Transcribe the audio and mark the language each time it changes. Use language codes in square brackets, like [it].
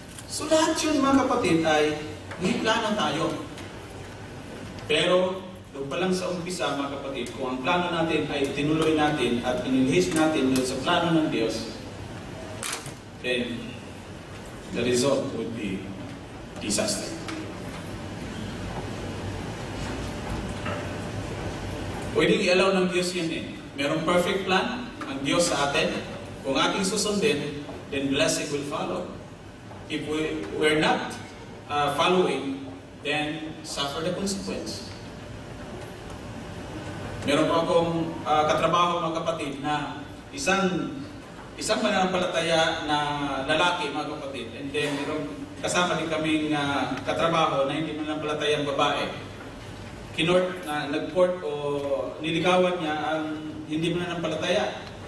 [tl] So lahat yun mga kapatid ay may plano tayo. Pero doon pa lang sa umpisa mga kapatid, kung ang plano natin ay tinuloy natin at pinilihis natin doon sa plano ng Diyos, [en] then the result would be disaster. [tl] Pwedeng i-allow ng Diyos yun eh. Merong perfect plan ang Diyos sa atin. Kung ating susundin, [en] then blessing will follow. If we're not following, then suffer the consequence. [tl] Meron po akong katrabaho mga kapatid na isang mananampalataya na lalaki mga kapatid, and then meron kasama din kaming katrabaho na hindi mananampalatayang babae. Nag-court o niligawan niya ang hindi mananampalataya.